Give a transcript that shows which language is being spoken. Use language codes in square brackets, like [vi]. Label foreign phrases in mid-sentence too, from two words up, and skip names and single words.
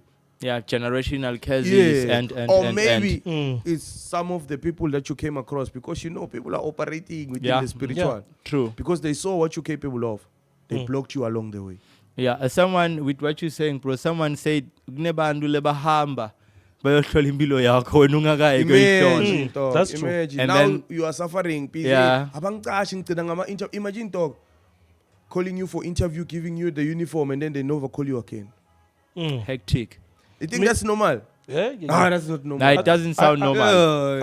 [en] Yeah, generational curses and or maybe it's some of the people that you came across, because you know people are operating within the spiritual. Yeah, true. Because they saw what you're capable of. They blocked you along the way. Yeah, someone with what you're saying, bro, someone said, [ss] "Kunebantu lebahamba bayohlola impilo yakho wena ungakayi kuyoyihlola. [en] Imagine, dog. That's true. Imagine. And Now then- you are suffering. Busy. Yeah. Imagine, dog, calling you for interview, giving you the uniform, and then they never call you again. Hectic. You think that's normal? Yeah, yeah, Ah, yeah. that's not normal. Nah, it doesn't sound normal.